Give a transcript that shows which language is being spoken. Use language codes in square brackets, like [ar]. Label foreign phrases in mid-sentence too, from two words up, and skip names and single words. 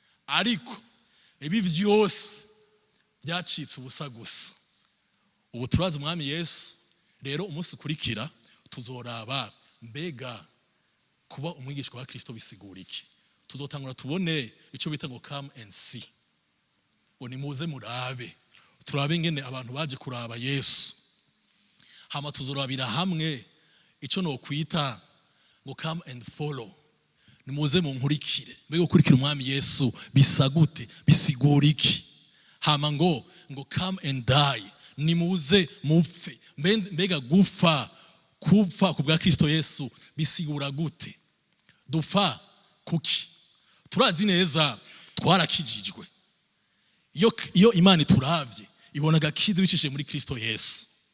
[rn] Ariko ibi byose byacitse ubusa gusa. Ubu turazi Umwami Yesu, rero umunsi ukurikira tuzoraba mbega kuba umwigishwa wa Kristo bisigura iki? Tuzotangura tubone icyo bita ngo [en] come and see. [rn] Ngo nimuze murabe. Turabe ingene abantu baje kuraba Yesu. Hama tuzorabira hamwe icyo nokwita ngo [en] come and follow. [rn] Nimuze munkurikire. Mbega gukurikira Umwami Yesu bisa gute? Bisigura iki? Hama ngo, ngo [en] come and die. [rn] Nimuze mupfe. Mbe-, mbega gupfa, gupfa ku bwa Kristo Yesu bisigura gute? Dupfa kuki? Turazi neza twarakijijwe. Iyo, iyo Imana ituravye, ibona agakiza bicishije muri Kristo Yesu.